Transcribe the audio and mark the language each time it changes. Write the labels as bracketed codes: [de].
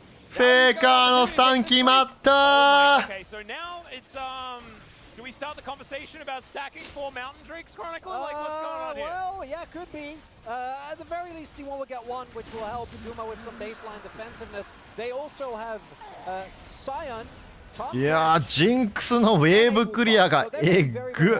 [ja] フェイカーのスタン決まった。 [en] Okay, so now it's do we start the conversation about stacking 4 Mountain Drakes, Chronicle? Like what's going on here? Well, yeah, could be. At the very least, T1 will get 1, which will help Duma with some baseline defensiveness. They also have Sion. [ja] いやー、ジンクスのウェーブクリアがえぐ。